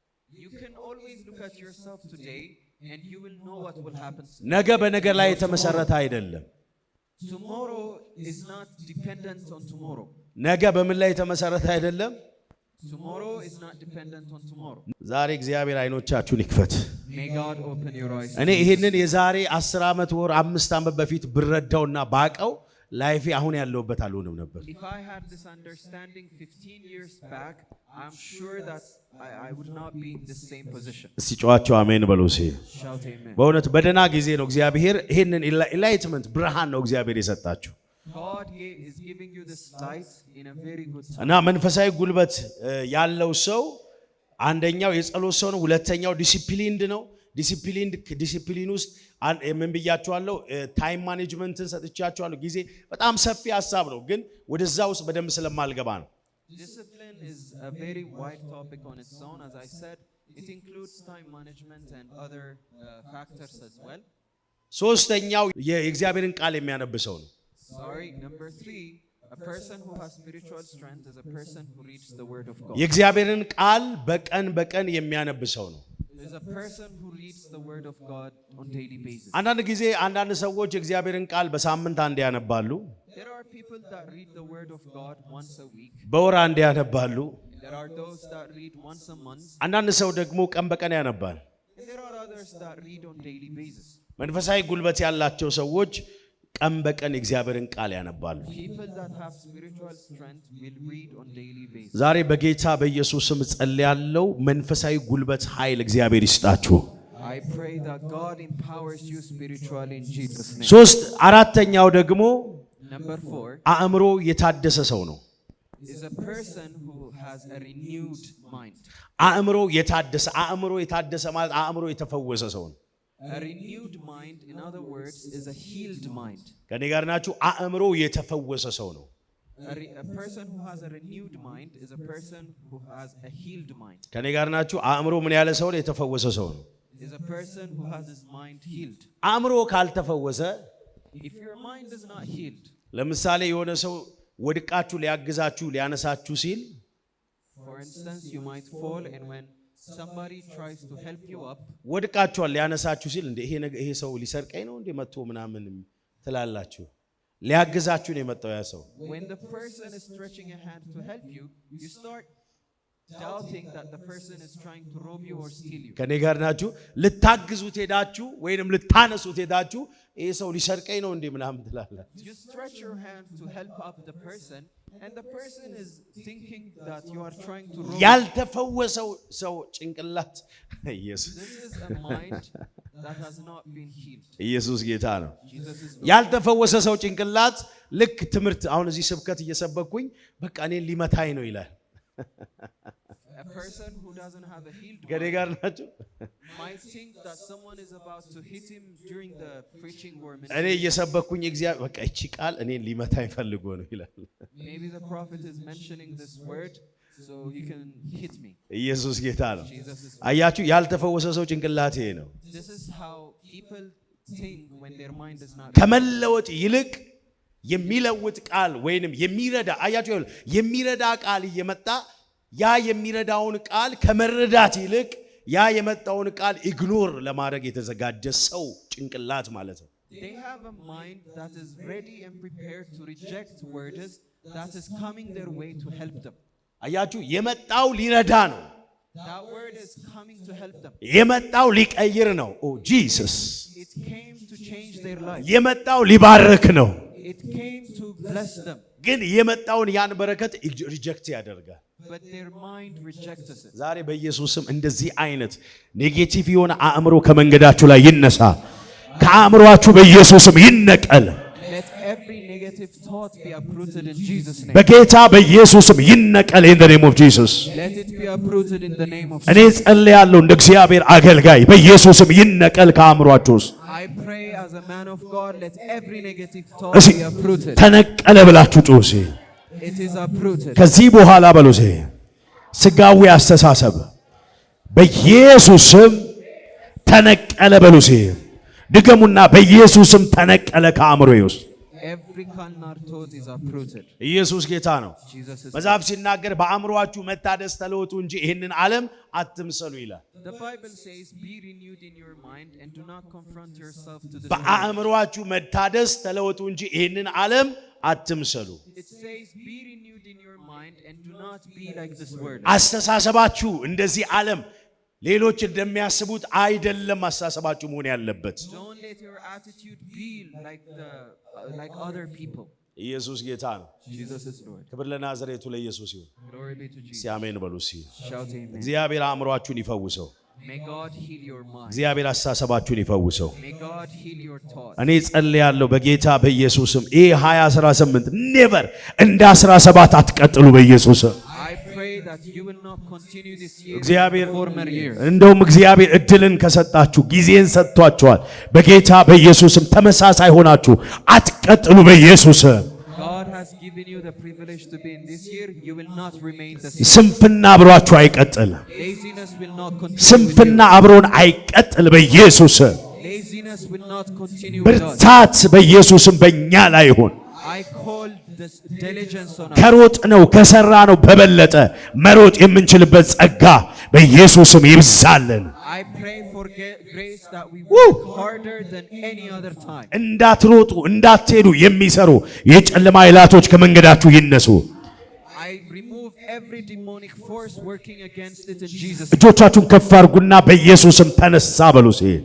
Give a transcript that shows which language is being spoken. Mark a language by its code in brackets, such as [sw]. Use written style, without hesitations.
[en] You can always look at yourself today and you will know what will happen. [am] ነገ በነገር ላይ የተመሰረተ አይደለም። [en] Tomorrow is not dependent on tomorrow. [am] ነገ በምን ላይ የተመሰረተ አይደለም። [en] Tomorrow is not dependent on tomorrow. [am] ዛሬ እግዚአብሔር አይኖቻችሁን ይክፈት። [en] May God open your eyes. [am] እኔ ይሄንን የዛሬ 10 ዓመት ወር 5 ዓመት በፊት ብረዳውና ባቀው ላይፌ አሁን ያለውበት አልሆነም ነበር። [en] If I had this understanding 15 years back, I'm sure that I would not be in the same position. [am] እስቲ ጮአችሁ አሜን በሉ እስቲ። [en] Shout amen. [am] በእውነት በደና ጊዜ ነው እግዚአብሔር ይሄንን ኢንላይትመንት ብርሃን ነው እግዚአብሔር የሰጣችሁ። [en] God is giving you this light in a very good time. [am] እና መንፈሳዊ ጉልበት ያለው ሰው አንደኛው የጸሎት ሰው ነው። ሁለተኛው ዲሲፕሊንድ ነው። ዲሲፕሊን ውስጥ ምን ብያችኋለሁ? ታይም ማኔጅመንትን ሰጥቻችኋለሁ። ጊዜ በጣም ሰፊ ሐሳብ ነው፣ ግን ወደዛ ውስጥ በደንብ ስለማልገባ ነው። [en] Discipline is a very wide topic on its own. As I said, it includes time management and other factors as well. [am] ሶስተኛው የእግዚአብሔርን ቃል የሚያነብ ሰው ነው። [en] Sorry, number 3, a person who has spiritual strength is a person who reads the word of God. [am] የእግዚአብሔርን ቃል በቀን የሚያነብ ሰው ነው። [en] Is a person who reads the word of God on daily basis. [am] አንዳንድ ጊዜ አንዳንድ ሰዎች የእግዚአብሔርን ቃል በሳምንት አንድ ያነባሉ። [en] There are people that read the word of God once a week. [am] በወር አንድ ያነባሉ። [en] There are those that read once a month. [am] አንዳንድ ሰው ደግሞ ቀን በቀን ያነባል። [en] And there are others that read on daily basis. [am] መንፈሳዊ ጉልበት ያላቸው ሰዎች ቀን በቀን የእግዚአብሔርን ቃል ያነባሉ። [en] People that have spiritual strength will read on daily basis. [am] ዛሬ በጌታ በኢየሱስ ስም ጸልያለሁ፣ መንፈሳዊ ጉልበት ኃይል እግዚአብሔር ይስጣችሁ። [en] I pray that God empowers you spiritually in Jesus' name. [am] አራተኛው ደግሞ [en] Number 4 [am] አእምሮ የታደሰ ሰው ነው። [en] is a person who has a renewed mind. [am] አእምሮ የታደሰ ማለት አእምሮ የተፈወሰ ሰው ነው። [en] A renewed mind, in other words, is a healed mind. [am] ከኔ ጋር ናችሁ? አእምሮ የተፈወሰ ሰው ነው። [en] A person who has a renewed mind is a person who has a healed mind. [am] ከኔ ጋር ናችሁ? አእምሮ ምን ያለ ሰው ነው? የተፈወሰ ሰው ነው። [en] Is a person who has his mind healed. [am] አእምሮ ካልተፈወሰ [en] if your mind is not healed, [am] ለምሳሌ የሆነ ሰው ወድቃችሁ ሊያግዛችሁ ሊያነሳችሁ ሲል [en] for instance you might fall and when somebody tries to help you up [am] ወድቃችኋል ሊያነሳችሁ ሲል እንደ ይሄ ሰው ሊሰርቀኝ ነው እንደ መጥቶ ምናምን ትላላችሁ ሊያግዛችሁ ነው የመጣው ያ ሰው [en] when the person is stretching a hand to help you you start doubting that the person is trying to rob you or steal you [am] ከኔ ጋር ናችሁ ልታግዙት ሄዳችሁ ወይንም ልታነሱት ሄዳችሁ ይሄ ሰው ሊሰርቀኝ ነው እንደ ምናምን ትላላችሁ [en] you stretch your hand to help up the person and the person is thinking that you are trying to rob [am] ያልተፈወሰው ሰው ጭንቅላት ኢየሱስ [en] this is a mind that has not been healed [am] ኢየሱስ ጌታ ነው [en] Jesus is [am] ያልተፈወሰ ሰው ጭንቅላት ልክ ትምህርት አሁን እዚህ ስብከት እየሰበኩኝ በቃ እኔን ሊመታኝ ነው ይላል [en] a person who doesn't have a healed mind might think that someone is about to hit him during the preaching or [am] እኔ እየሰበኩኝ እግዚአብሔር በቃ እቺ ቃል እኔን ሊመታኝ ፈልጎ ነው ይላል [en] maybe the prophet is mentioning this word so he can hit me [am] ኢየሱስ ጌታ ነው አያችሁ ያልተፈወሰ ሰው ጭንቅላት ይሄ ነው [en] this is how people think when their mind is not [am] ከመለወጥ ይልቅ የሚለውጥ ቃል ወይንም የሚረዳ አያችሁ የሚረዳ ቃል እየመጣ ያ የሚረዳውን ቃል ከመረዳት ይልቅ ያ የመጣውን ቃል ኢግኖር ለማድረግ የተዘጋጀ ሰው ጭንቅላት ማለት ነው [en] they have a mind that is ready and prepared to reject words that is coming their way to help them [am] አያችሁ የመጣው ሊረዳ ነው [en] that word is coming to help them [am] የመጣው ሊቀይር ነው ኦ ጂሰስ [en] it came to change their life [am] የመጣው ሊባርክ ነው [en] it came to bless them [am] ግን የመጣውን ያን በረከት ሪጀክት ያደርጋል [en] but their mind rejects it [am] ዛሬ በኢየሱስም እንደዚህ አይነት ኔጌቲቭ የሆነ አእምሮ ከመንገዳችሁ ላይ ይነሳ ከአእምሮአችሁ በኢየሱስም ይነቀል [en] let every negative thought be uprooted in Jesus name [am] በጌታ በኢየሱስም ይነቀል [en] in the name of Jesus let it be uprooted in the name of [am] እኔ ጸልያለሁ እንደ እግዚአብሔር አገልጋይ በኢየሱስም ይነቀል ከአእምሮአችሁ [en] I pray as a man of God let every negative thought be uprooted [am] ተነቀለ ብላችሁ ጩሲ [en] it is uprooted [am] ከዚህ በኋላ በሉሴ ስጋዊ አስተሳሰብ በኢየሱስም ተነቀለ በሉሴ ድገሙና በኢየሱስም ተነቀለ ከአእምሮዬ ውስጥ [en] every carnal thought is uprooted [am] ኢየሱስ ጌታ ነው [en] Jesus is [am] መጽሐፍ ሲናገር በአእምሮአችሁ መታደስ ተለወጡ እንጂ ይህንን ዓለም አትምሰሉ ይላል [en] The Bible says be renewed in your mind and do not confront yourself to the [am] በአእምሮአችሁ መታደስ ተለወጡ እንጂ ይህንን ዓለም አትምሰሉ [en] It says be renewed in your mind and do not be like this world [am] አስተሳሰባችሁ እንደዚህ ዓለም ሌሎች እንደሚያስቡት አይደለም አስተሳሰባችሁ መሆን ያለበት [en] Don't let your attitude be like other people [am] ኢየሱስ ጌታ ነው [en] Jesus is Lord [am] ክብር ለናዝሬቱ ለኢየሱስ ይሁን [en] Glory be to Jesus [am] ሲአሜን በሉ ሲ [en] Shout amen [am] እግዚአብሔር አእምሮአችሁን ይፈውሰው [en] May God heal your mind [am] እግዚአብሔር አስተሳሰባችሁን ይፈውሰው [en] May God heal your thoughts [am] እኔ ጸልያለሁ በጌታ በኢየሱስም ይሄ 2018 ኔቨር እንደ 17 አትቀጥሉ በኢየሱስም [en] I pray that you will not continue this year [am] እግዚአብሔር [en] former years [am] እንደውም እግዚአብሔር እድልን ከሰጣችሁ ጊዜን ሰጥቷችኋል በጌታ በኢየሱስም ተመሳሳይ ሆናችሁ አትቀጥሉ በኢየሱስም [en] God has given you the privilege to be in this year you will not remain the same [am] ስንፍና አብሯችሁ አይቀጥል [en] Laziness will not continue [am] ስንፍና አብሮን አይቀጥል በኢየሱስም [en] Laziness will not continue with us [am] ብርታት በኢየሱስም በእኛ ላይ ይሁን [en] I call this diligence on us [am] ከሮጥ ነው ከሰራ ነው በበለጠ መሮጥ የምንችልበት ጸጋ በኢየሱስም ይብዛልን [en] I pray for grace that we work harder than any other time [am] እንዳትሮጡ እንዳትሄዱ የሚሰሩ የጨለማ ኃይላቶች ከመንገዳችሁ ይነሱ [en] I remove every demonic force working against it in Jesus [am] እጆቻችሁን ከፍ አድርጉና በኢየሱስም ተነሳ በሉ ሲ